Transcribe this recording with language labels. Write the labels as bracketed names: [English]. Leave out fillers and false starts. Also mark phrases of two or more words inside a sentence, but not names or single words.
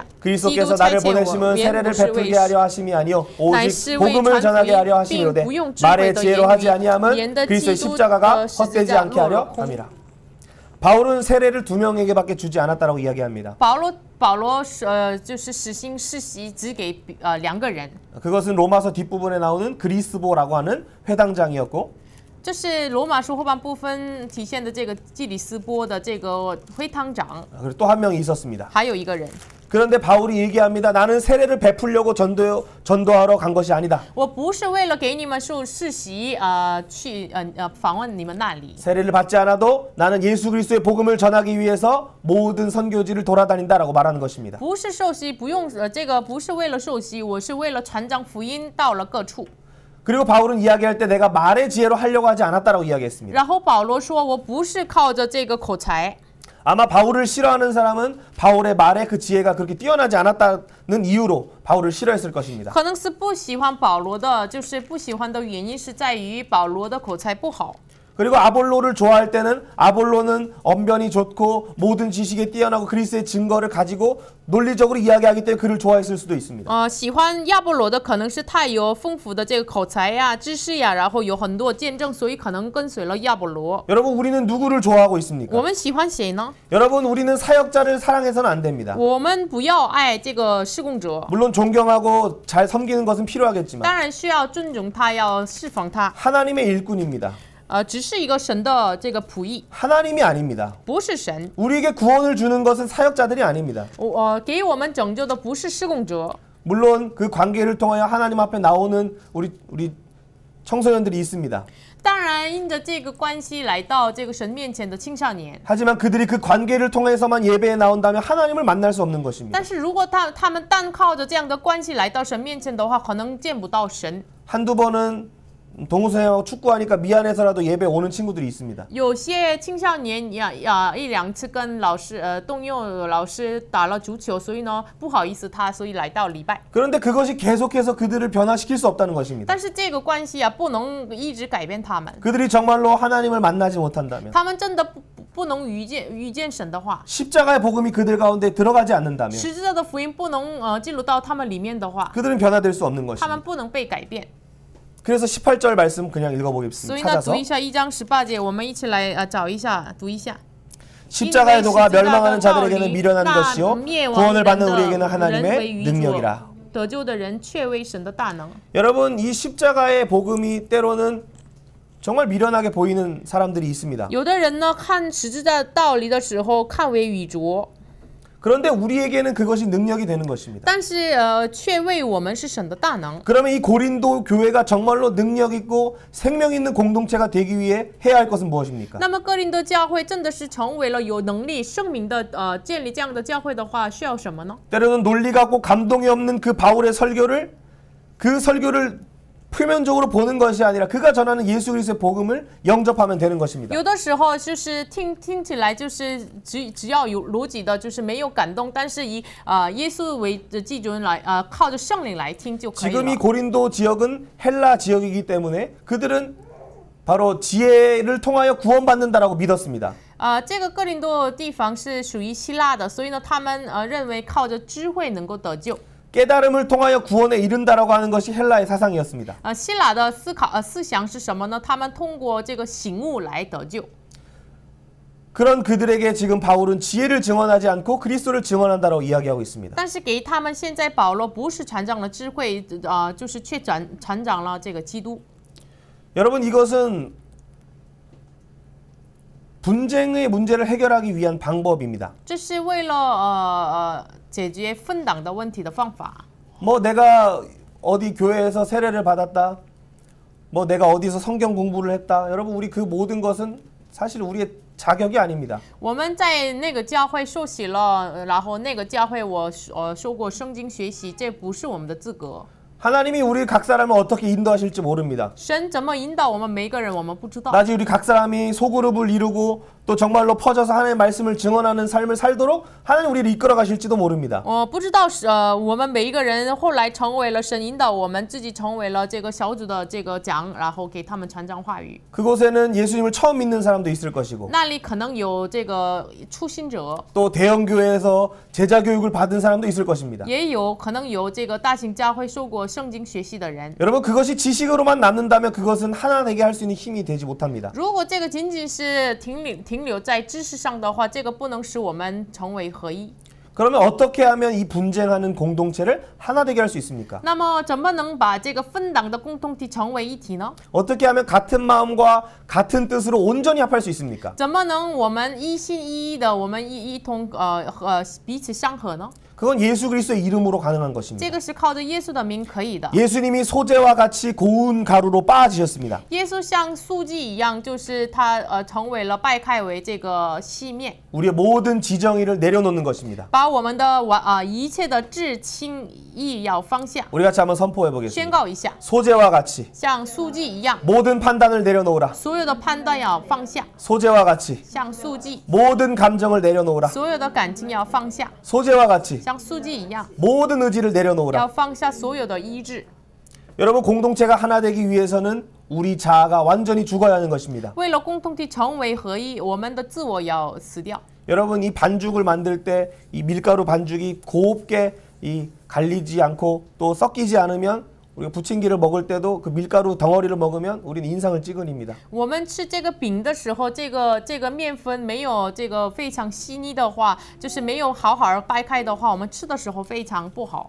[Korean] 그리스도께서 나를 보내심은 세례를 베풀게 하려 하심이 아니요 오직 복음을 전하게 하려 하심이로되 말의 지혜로 하지 아니함은 그리스도의 십자가가 헛되지 않게 하려 함이라. 바울은 세례를 2명에게밖에 주지 않았다라고 이야기합니다. [Chinese] 保罗就是实行世袭只给2个人， [Korean] 그것은 로마서 뒷부분에 나오는 그리스보라고 하는 회당장이었고 [Chinese] 这是罗马书后半部分体现的这个基里斯波的这个会堂长， [Korean] 그리고 또 한 명이 있었습니다. [Chinese] 还有一个人。 [Korean] 그런데 바울이 얘기합니다. 나는 세례를 베풀려고 전도하러 간 것이 아니다. [Chinese] 我不是为了给你们受世袭去访问你们那里。 [Korean] 세례를 받지 않아도 나는 예수 그리스도의 복음을 전하기 위해서 모든 선교지를 돌아다닌다라고 말하는 것입니다. [Chinese] 不是受洗，不用这个不是为了受洗，我是为了传讲福音到了各处。 [Korean] 그리고 바울은 이야기할 때 내가 말의 지혜로 하려고 하지 않았다라고 이야기했습니다. [Chinese] 然后保罗说，我不是靠着这个口才。 [Korean] 아마 바울을 싫어하는 사람은 바울의 말에 그 지혜가 그렇게 뛰어나지 않았다는 이유로 바울을 싫어했을 것입니다. [Chinese] 可能是不喜欢保罗的，就是不喜欢的原因是在于保罗的口才不好。 [Korean] 그리고 아볼로를 좋아할 때는 아볼로는 언변이 좋고 모든 지식에 뛰어나고 그리스도의 증거를 가지고 논리적으로 이야기하기 때문에 그를 좋아했을 수도 있습니다. [Chinese] 喜欢亚波罗的可能是他有丰富的这个口才呀、知识呀，然后有很多见证，所以可能跟随了亚波罗。 [Korean] 여러분 우리는 누구를 좋아하고 있습니까? [Chinese] 我们喜欢谁呢？ [Korean] 여러분 우리는 사역자를 사랑해서는 안 됩니다. [Chinese] 我们不要爱这个施工者， [Korean] 물론 존경하고 잘 섬기는 것은 필요하겠지만 [Chinese] 当然需要尊重他，要侍奉他。 [Korean] 하나님의 일꾼입니다. [Chinese] 只是一个神的这个仆役， [Korean] 하나님이 아닙니다. [Chinese] 不是神。 [Korean] 우리에게 구원을 주는 것은 사역자들이 아닙니다. [Chinese] 给我们拯救的不是施工者。 [Korean] 물론 그 관계를 통하여 하나님 앞에 나오는 우리 청소년들이 있습니다. [Chinese] 当然，因着这个关系来到这个神面前的青少年， [Korean] 하지만 그들이 그 관계를 통해서만 예배에 나온다면 하나님을 만날 수 없는 것입니다. [Chinese] 但是如果他们单靠着这样的关系来到神面前的话，可能见不到神。 [Korean] 한두 번은 동우 선생님하고 축구하니까 미안해서라도 예배 오는 친구들이 있습니다. [Chinese] 有些青少年一两次跟老师动用老师打了足球，所以呢不好意思他，所以来到礼拜。 [Korean] 그런데 그것이 계속해서 그들을 변화시킬 수 없다는 것입니다. [Chinese] 但是这个关系不能一直改变他们。 [Korean] 그들이 정말로 하나님을 만나지 못한다면 [Chinese] 他们真的不能遇见神的话， [Korean] 십자가의 복음이 그들 가운데 들어가지 않는다면 [Chinese] 十字架的福音不能进入到他们里面的话， [Korean] 그들은 변화될 수 없는 [Chinese] 他们 [Korean] 것입니다. [Chinese] 不能被改变。 [Korean] 그래서 18절 말씀 그냥 [Chinese] 所 [Korean] 읽어보겠습니다. [Chinese] 以呢， [Korean] 찾아서 [Chinese] 读一下1章18节，我们一起来找一下，读一下。 [Korean] 십자가의 도가 멸망하는 자들에게는 미련한 것이요 구원을 받는 우리에게는 하나님의 [Chinese] 人 [Korean] 능력이라. [Chinese] 得救的人却为神的大能。 [Korean] 여러분 이 십자가의 복음이 때로는 정말 미련하게 보이는 사람들이 있습니다. [Chinese] 有的人呢，看十字架道理的时候看为愚拙， [Korean] 그런데 우리에게는 그것이 능력이 되는 것입니다. [Chinese] 但是却为我们是神的大能。 [Korean] 그러면 이 고린도 교회가 정말로 능력 있고 생명 있는 공동체가 되기 위해 해야 할 것은 무엇입니까? [Chinese] 那么哥林多教会真的是成为了有能力、圣明的建立这样的教会的话，需要什么呢？ [Korean] 때로는 논리가 없고 감동이 없는 그 바울의 설교를 표면적으로 보는 것이 아니라 그가 전하는 예수 그리스도의 복음을 영접하면 되는 것입니다. [Chinese] 有的时候就是听起来就是只要有逻辑的，就是没有感动，但是以耶稣为基准来靠着圣灵来听就可以 [Korean] 지금 이 [Chinese] 了。 [Korean] 고린도 지역은 헬라 지역이기 때문에 그들은 바로 지혜를 통하여 구원받는다라고 믿었습니다. [Chinese] 这个哥林多地方是属于希腊的，所以呢，他们认为靠着智慧能够得救。 [Korean] 깨달음을 통하여 구원에 이른다라고 하는 것이 헬라의 사상이었습니다. [Chinese] 希腊的思想是什么呢？他们通过这个醒悟来得救。 [Korean] 그런 그들에게 지금 바울은 지혜를 증언하지 않고 그리스도를 증언한다라고 이야기하고 있습니다. [Chinese] 但是给他们现在保罗不是传讲了智慧，就是却传讲了这个基督。 [Korean] 여러분 이것은 분쟁의 문제를 해결하기 위한 방법입니다. [Chinese] 这是为了解决分党的问题的方法。 [Korean] 뭐 내가 어디 교회에서 세례를 받았다. 뭐 내가 어디서 성경 공부를 했다. 여러분 우리 그 모든 것은 사실 우리의 자격이 아닙니다. [Chinese] 我们在那个教会受洗了，然后那个教会我受过圣经学习，这不是我们的资格。 [Korean] 하나님이 우리 각 사람을 어떻게 인도하실지 모릅니다. [Chinese] 神怎么引导我们每一个人，我们不知道。 [Korean] 나중에 우리 각 사람이 소그룹을 이루고 또 정말로 퍼져서 하나님의 말씀을 증언하는 삶을 살도록 하나님 우리를 이끌어 가실지도 모릅니다. [Chinese] 我不知道我们每一个人后来成为了神引导我们自己成为了这个小组的这个长，然后给他们传讲话语。 [Korean] 그곳에는 예수님을 처음 믿는 사람도 있을 것이고 [Chinese] 那里可能有这个初心者， [Korean] 또 대형 교회에서 제자 교육을 받은 사람도 있을 것입니다. [Chinese] 也有可能有这个大型教会受过圣经学习的人。 [Korean] 여러분 그것이 지식으로만 남는다면 그것은 하나 되게 할 수 있는 힘이 되지 못합니다. [Chinese] 如果这个仅仅是停留在知识上的话，这个不能使我们成为合一。 [Korean] 그러면 어떻게 하면 이 분쟁하는 공동체를 하나 되게 할 수 있습니까? [Chinese] 那么怎么能把这个分党的共同体成为一体呢？ [Korean] 어떻게 하면 같은 마음과 같은 뜻으로 온전히 합할 수 있습니까? [Chinese] 怎么能我们一心一意的，我们一同彼此相合呢？ [Korean] 그건 예수 그리스도의 이름으로 가능한 [Chinese] 这 [Korean] 것입니다. [Chinese] 个是靠着耶稣的名可以的。 [Korean] 예수님이 소재와 같이 고운 가루로 빻아지셨습니다. [Chinese] 耶稣像素祭一样，就是他成为了掰开为这个细面， [Korean] 우리의 모든 지정의를 내려놓는 것입니다. [Chinese] 把我们的一切的至轻意要放下， [Korean] 우리 같이 한번 선포해 [Chinese] 宣 [Korean] 보겠습니다. [Chinese] 告一下， [Korean] 소재와 같이 [Chinese] 像素祭一样， [Korean] 모든 판단을 내려놓으라. [Chinese] 所有的判断要放下， [Korean] 소재와 같이 [Chinese] 像素祭， [Korean] 모든 감정을 내려놓으라. [Chinese] 所有的感情要放下， [Korean] 소재와 같이 [Chinese] 像素祭一样， [Korean] 모든 의지를 내려놓으라. [Chinese] 要放下所有的意志。 [Korean] 여러분 공동체가 하나 되기 위해서는 우리 자아가 완전히 죽어야 하는 것입니다. [Chinese] 为了共同体成为合一，我们的自我要死掉。 [Korean] 여러분 이 반죽을 만들 때 이 밀가루 반죽이 곱게 이 갈리지 않고 또 섞이지 않으면 우리가 부침개를 먹을 때도 그 밀가루 덩어리를 먹으면 우리는 인상을 찌그립니다. [Chinese] 我们吃这个饼的时候，这个面粉没有这个非常细腻的话，就是没有好好掰开的话，我们吃的时候非常不好。